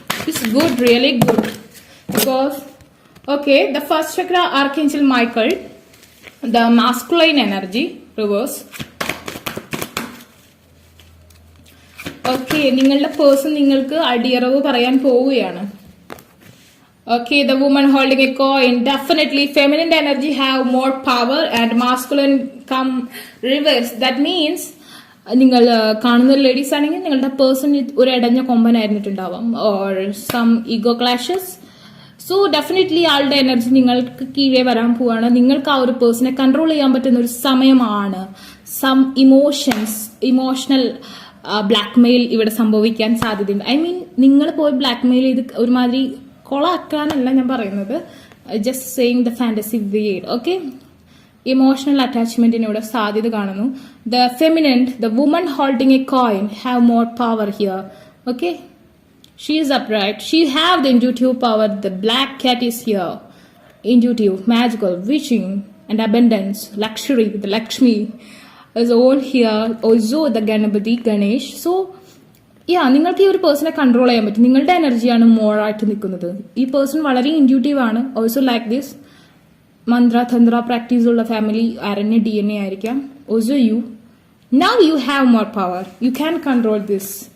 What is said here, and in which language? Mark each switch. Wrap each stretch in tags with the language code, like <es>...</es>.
<en>It's good, really good, because okay, the first chakra, Archangel Michael, the masculine energy, reverse.</en> <ml>Okay, നിങ്ങളുടെ person നിങ്ങൾക്ക് അടിയറവ് പറയാൻ പോവുകയാണ്.</ml> <en>Okay, the woman holding a coin, definitely feminine energy have more power and masculine come reverse. That means</en> <ml>നിങ്ങൾ കാണുന്ന ladies ആണെങ്കിൽ നിങ്ങളുടെ person ഒരു ഇടഞ്ഞ കൊമ്പനായിരുന്നിട്ടുണ്ടാവാം,</ml> <en>Or some ego clashes.</en> <ml>So definitely ആളുടെ എനർജി നിങ്ങൾക്ക് കീഴേ വരാൻ പോവാണ്. നിങ്ങൾക്ക് ആ ഒരു പേഴ്സണെ കൺട്രോൾ ചെയ്യാൻ പറ്റുന്ന ഒരു സമയമാണ്. സം ഇമോഷണൽ ബ്ലാക്ക്മെയിൽ ഇവിടെ സംഭവിക്കാൻ സാധ്യതയുണ്ട്.</ml> <en>I mean</en> <ml>നിങ്ങൾ പോയി ബ്ലാക്ക്മെയിൽ ചെയ്ത് ഒരുമാതിരി കൊളാക്കാനല്ല ഞാൻ പറയുന്നത്,</ml> <en>Just saying the fantasy word.</en> <ml>Okay, emotional അറ്റാച്ച്മെന്റിന് ഇവിടെ സാധ്യത കാണുന്നു.</ml> <en>The feminine, the woman holding a coin have more power here. Okay, she is upright, she have the intuitive power. The black cat is here, intuitive, magical, wishing and abundance, luxury. The Lakshmi is all here, also the Ganapati, Ganesh.</en> <ml>So നിങ്ങൾക്ക് ഈ ഒരു പേഴ്സണെ control ചെയ്യാൻ പറ്റും. നിങ്ങളുടെ എനർജിയാണ് more ആയിട്ട് നിൽക്കുന്നത്. ഈ പേഴ്സൺ വളരെ ഇൻഡ്യൂട്ടീവ് ആണ്.</ml> <en>also like this</en> <ml>മന്ത്ര തന്ത്ര പ്രാക്ടീസ് ഉള്ള ഫാമിലി, ആരണ്യ DNA ആയിരിക്കാം.</ml> <en>Also you now you have more power, you can control this.</en>